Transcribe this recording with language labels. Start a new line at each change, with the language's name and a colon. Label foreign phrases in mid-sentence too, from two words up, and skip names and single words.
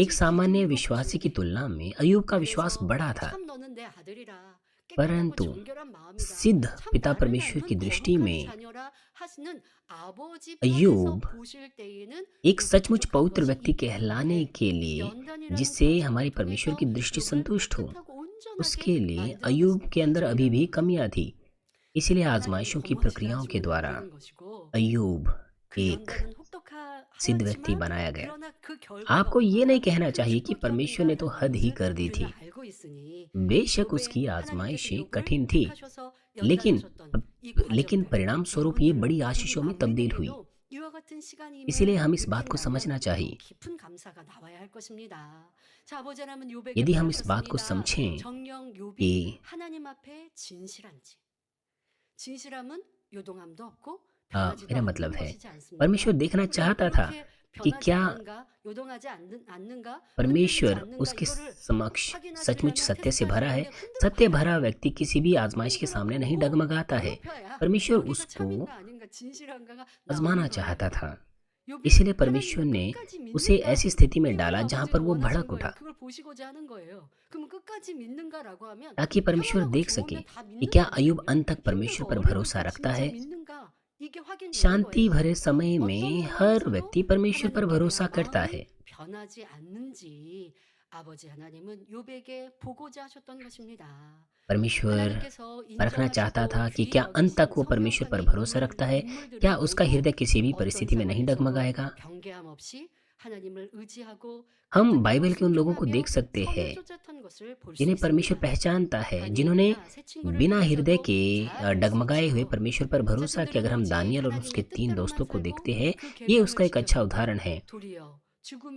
Hindi: सामान्य
Korean: 기준으로
Hindi: विश्वासी की
Korean: 보시기에
Hindi: तुलना में अय्यूब का विश्वास
Korean: 그래서
Hindi: बड़ा था,
Korean: 참 너는 내 아들이라 깨끗하고
Hindi: परंतु
Korean: 정결한 마음이다.
Hindi: सिद्ध
Korean: 참
Hindi: पिता
Korean: 나를
Hindi: परमेश्वर की
Korean: 닮은
Hindi: दृष्टि
Korean: 거룩한
Hindi: में
Korean: 자녀라 하시는 아버지 편에서
Hindi: अय्यूब
Korean: 보실 때에는
Hindi: एक
Korean: 욥이
Hindi: सचमुच
Korean: 부족한
Hindi: पवित्र
Korean: 것이
Hindi: व्यक्ति
Korean: 있기
Hindi: कहलाने
Korean: 때문에
Hindi: के लिए,
Korean: 연단이라는
Hindi: जिससे
Korean: 과정을
Hindi: हमारी परमेश्वर
Korean: 통해서
Hindi: की दृष्टि
Korean: 욥을
Hindi: संतुष्ट हो,
Korean: 깨끗하고 온전하게
Hindi: उसके लिए
Korean: 만들어
Hindi: अय्यूब के अंदर अभी भी
Korean: 가시는
Hindi: कमियां थी। इसीलिए
Korean: 하나님이
Hindi: आजमाइशों की
Korean: 범어시다
Hindi: प्रक्रियाओं के
Korean: 지금
Hindi: द्वारा
Korean: 만드는 것이고
Hindi: अय्यूब
Korean: 그
Hindi: एक
Korean: 연단은
Hindi: सिद्ध व्यक्ति
Korean: 혹독하지만
Hindi: बनाया गया।
Korean: 그러나 그 결과가
Hindi: आपको ये
Korean: 얼마나
Hindi: नहीं कहना
Korean: 큰
Hindi: चाहिए कि परमेश्वर ने तो हद ही
Korean: 축복적인가라는
Hindi: कर दी
Korean: 것을
Hindi: थी।
Korean: 우리가 알고 있으니
Hindi: बेशक
Korean: 욥의
Hindi: उसकी
Korean: 하나님께서
Hindi: आजमाइशें
Korean: 욥을
Hindi: कठिन थी,
Korean: 택하셔서
Hindi: लेकिन
Korean: 연단하셨던 이
Hindi: लेकिन
Korean: 과정들
Hindi: परिणाम स्वरूप ये
Korean: 여러분들
Hindi: बड़ी
Korean: 우리
Hindi: आशीषों में तब्दील हुई।
Korean: 마음에게도 이와 같은 시간임을
Hindi: इसीलिए हम इस बात को
Korean: 느낀다면
Hindi: समझना
Korean: 더
Hindi: चाहिए।
Korean: 깊은 감사가 나와야 할 것입니다. 자, 아버지 하나님은 욥에게
Hindi: यदि हम इस बात को
Korean: 물으셨습니다.
Hindi: समझें
Korean: 정녕 욥이
Hindi: कि
Korean: 하나님 앞에 진실한지. 진실함은 요동함도 없고
Hindi: मेरा
Korean: 변하지도
Hindi: मतलब
Korean: 않는
Hindi: है,
Korean: 것이지 않습니까?
Hindi: परमेश्वर देखना
Korean: 그럼
Hindi: चाहता था
Korean: 그렇게
Hindi: कि
Korean: 변하지
Hindi: क्या
Korean: 않는가, 요동하지 않는가, 흔들리지
Hindi: परमेश्वर
Korean: 않는가
Hindi: उसके
Korean: 이거를
Hindi: समक्ष
Korean: 확인하시려면
Hindi: सचमुच सत्य से भरा है।
Korean: 테스트하시려면
Hindi: सत्य
Korean: 흔들어봐야
Hindi: भरा
Korean: 돼요.
Hindi: व्यक्ति किसी भी आजमाइश के सामने नहीं
Korean: 흔들어보고
Hindi: डगमगाता है।
Korean: 높여야
Hindi: परमेश्वर
Korean: 여기가
Hindi: उसको
Korean: 참인가 아닌가 진실한가가
Hindi: आजमाना
Korean: 나오는
Hindi: चाहता
Korean: 거예요.
Hindi: था,
Korean: 욥이
Hindi: इसलिए परमेश्वर
Korean: 하나님을
Hindi: ने
Korean: 끝까지
Hindi: उसे
Korean: 믿는가?
Hindi: ऐसी स्थिति में
Korean: 이걸
Hindi: डाला जहां
Korean: 아버지가
Hindi: पर वो
Korean: 원하신
Hindi: भड़क
Korean: 거예요.
Hindi: उठा,
Korean: 그걸 보시고자 하는 거예요. 그럼 끝까지 믿는가라고 하면
Hindi: ताकि परमेश्वर
Korean: 평안하고
Hindi: देख सके
Korean: 좋으면 다
Hindi: कि
Korean: 믿는
Hindi: क्या
Korean: 거
Hindi: अय्यूब
Korean: 아니에요?
Hindi: अंत तक परमेश्वर
Korean: 힘들고
Hindi: पर
Korean: 어려울
Hindi: भरोसा
Korean: 때
Hindi: रखता
Korean: 진짜
Hindi: है।
Korean: 믿는가? 이게 확인되는
Hindi: शांति
Korean: 거예요.
Hindi: भरे समय
Korean: 어떤
Hindi: में हर
Korean: 상황에서도
Hindi: व्यक्ति परमेश्वर पर
Korean: 하나님께
Hindi: भरोसा
Korean: 대한
Hindi: करता
Korean: 마음이
Hindi: है।
Korean: 변하지 않는지 아버지 하나님은 욥에게 보고자 하셨던 것입니다.
Hindi: परमेश्वर
Korean: 하나님께서
Hindi: परखना चाहता
Korean: 인정하시고
Hindi: था कि
Korean: 귀히
Hindi: क्या अंत तक
Korean: 여기신
Hindi: वो परमेश्वर पर
Korean: 성경상의
Hindi: भरोसा रखता है,
Korean: 인물들을
Hindi: क्या उसका
Korean: 보고
Hindi: हृदय किसी भी
Korean: 어떤
Hindi: परिस्थिति में नहीं
Korean: 상황에서도
Hindi: डगमगाएगा।
Korean: 경계함 없이 하나님을 의지하고 그
Hindi: हम
Korean: 뜻대로
Hindi: बाइबल के उन लोगों को
Korean: 순종하며
Hindi: देख सकते
Korean: 선을
Hindi: हैं
Korean: 쫓았던 것을 볼 수
Hindi: जिन्हें परमेश्वर
Korean: 있습니다.
Hindi: पहचानता है, जिन्होंने
Korean: 다니엘이나 새 친구를
Hindi: बिना हृदय
Korean: 통해서도
Hindi: के
Korean: 잘
Hindi: डगमगाए हुए
Korean: 볼 수 있죠.
Hindi: परमेश्वर पर भरोसा किया। अगर
Korean: 자신들은
Hindi: हम
Korean: 오직
Hindi: दानियल और उसके
Korean: 하나님의
Hindi: 3
Korean: 뜻대로만
Hindi: दोस्तों को
Korean: 살고
Hindi: देखते हैं,
Korean: 그
Hindi: ये
Korean: 계명을
Hindi: उसका एक अच्छा
Korean: 지켰을 때
Hindi: उदाहरण है।
Korean: 도리어